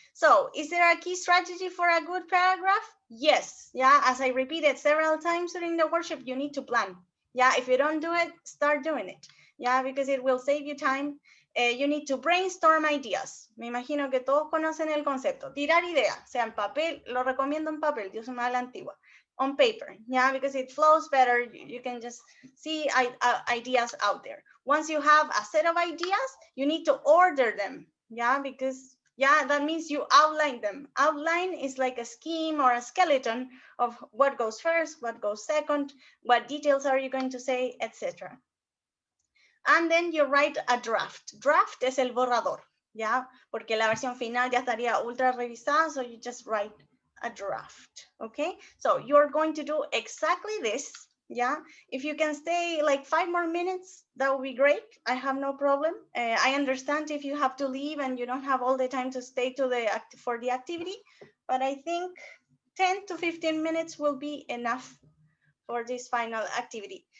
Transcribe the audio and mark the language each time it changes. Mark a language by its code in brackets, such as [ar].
[en] So, is there a key strategy for a good paragraph? Yes. Yeah, as I repeated several times during the workshop, you need to plan. Yeah, if you don't do it, start doing it. Yeah, because it will save you time. You need to brainstorm ideas. [es] Me imagino que todos conocen el concepto. Tirar ideas, sea en papel, lo recomiendo en papel, yo soy más de la antigua. [en] On paper, yeah, because it flows better. You can just see ideas out there. Once you have a set of ideas, you need to order them, yeah, because yeah, that means you outline them. Outline is like a scheme or a skeleton of what goes first, what goes second, what details are you going to say, etc. And then you write a draft. [es] Draft es el borrador, yeah, porque la versión final ya estaría ultra revisada, [en] so you just write a draft. Okay, so you're going to do exactly this. Yeah, if you can stay like 5 more minutes, that would be great. I have no problem. I understand if you have to leave and you don't have all the time to stay for the activity, but I think 10 to 15 minutes will be enough for this final activity.